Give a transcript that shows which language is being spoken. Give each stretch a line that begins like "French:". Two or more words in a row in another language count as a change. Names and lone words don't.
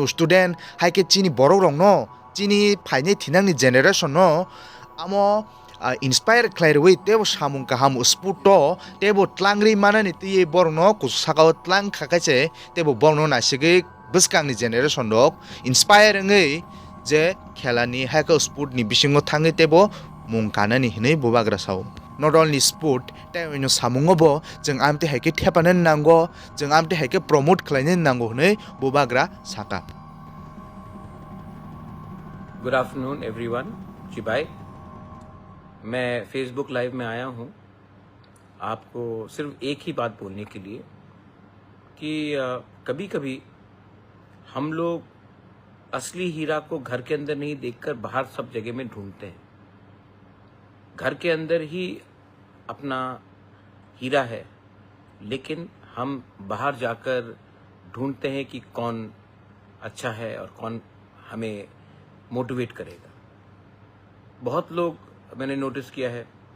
Kok Borok: student haike chini borok rong no chini phaine thinangni generation no amo inspire khlairwe tebo samung kaham sputo tebo tlangri manani ti borno kusakao tlang khakache tebo borno nasige buskangni generation dok inspire ngai je khelani hako sport ni bisingo thangi tebo mung kanani hinai bubagra saw
English: not only sport
Kok Borok: taino samungo bo jeng amte haike thepanan nango jeng amte haike promote khlainin nango hinai bubagra saka.
English: good afternoon everyone
Hindi: जी भाई मैं फेसबुक लाइव में आया हूँ आपको सिर्फ एक ही बात बोलने के लिए कि कभी कभी हम लोग असली हीरा को घर के अंदर नहीं देखकर बाहर सब जगह में ढूंढते हैं घर के अंदर ही अपना हीरा है लेकिन हम बाहर जाकर ढूंढते हैं कि कौन अच्छा है और कौन हमें मोटिवेट करेगा बहुत लोग मैंने नोटिस किया है